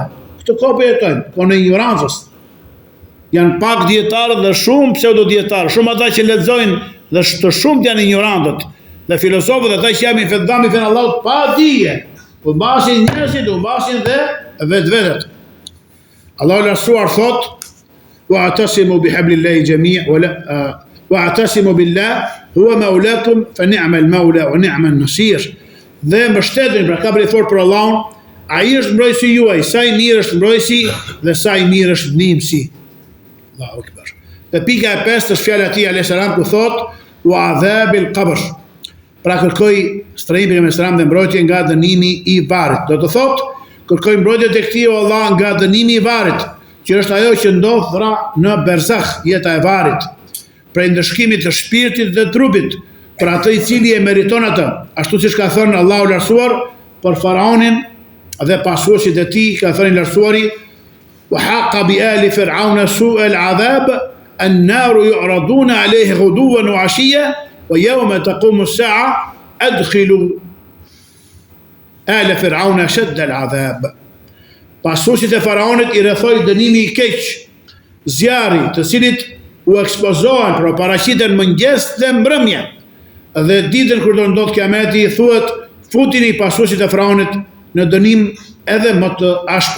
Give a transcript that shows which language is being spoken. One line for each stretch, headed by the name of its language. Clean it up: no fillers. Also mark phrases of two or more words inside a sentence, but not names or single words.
Albanian: Këtë kohë po jetojmë, kohën e ignorancës. Janë pak dietarë dhe shumë pseudodietarë, shumë ata që lexojnë dhe të shumt janë ignorantët. Dhe filozofët ata që janë fedami fen Allahut pa dije, po mbasin njerëzit, u mbasin dhe vetvetet. Allahu lartësuar thot:
Arabic: "واعتصموا بحبل الله جميعا واعتصموا بالله هو مولاكم فنعم المولى ونعم النصير."
Albanian: Dhe mbështeteni, pra ka për fort për Allahun, ai është mbrojtësi juaj, sa i mirë është mbrojtësi dhe sa i mirë është ndihmësi.
Arabic: الله أكبر.
Albanian: Dhe pika e 5 është fjala e tij
Arabic: عليه السلام
Albanian: ku thot:
Arabic: "وعذاب القبر."
Albanian: Pra kërkoi strehim me selam dhe mbrojtje nga dënimi i varrit. Do të thot, kërkoi mbrojtje tek ti o Allah nga dënimi i varrit, që është ajo që ndodh në berzakh, jeta e varrit, prej ndëshkimit të shpirtit dhe trupit, për atë i cili e meriton atë, ashtu siç ka thënë Allahu i lartësuar për faraonin dhe pasuesit e tij, ka thënë i lartësuari:
Arabic: "وحاق بآل فرعون سوء العذاب النار يعرضون عليها غدوا وعشيا ويوم تقوم الساعة أدخلوا آل فرعون أشد العذاب."
Albanian: Pasuesit e faraonit i rrethoi dënimi i keq, zjarri, të cilit u ekspozohen, pra paraqiten mëngjes dhe mbrëmje. Dhe ditën kur do ndodh kiameti, thuhet futini pasuesit e faraonit në dënim edhe më të ashpër.